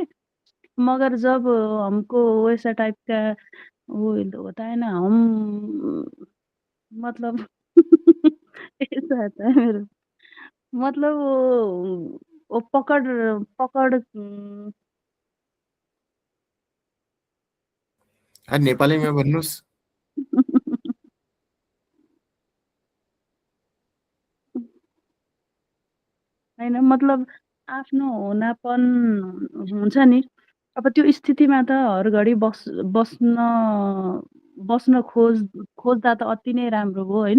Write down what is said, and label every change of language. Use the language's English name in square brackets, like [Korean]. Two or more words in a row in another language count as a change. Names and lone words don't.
[Hindi] मगर जब हमको वैसा टाइप का वो होता है ना हम मतलब ऐसा होता है मेरा मतलब वो पकड़ पकड़ [Nepali] नेपाली में भन्नुहोस्। होइन मतलब आफ्नो हुनापन हुन्छ नि, अब त्यो स्थितिमा त हरघडी बस्न बस्न खोज्दा त अति नै राम्रो हो होइन?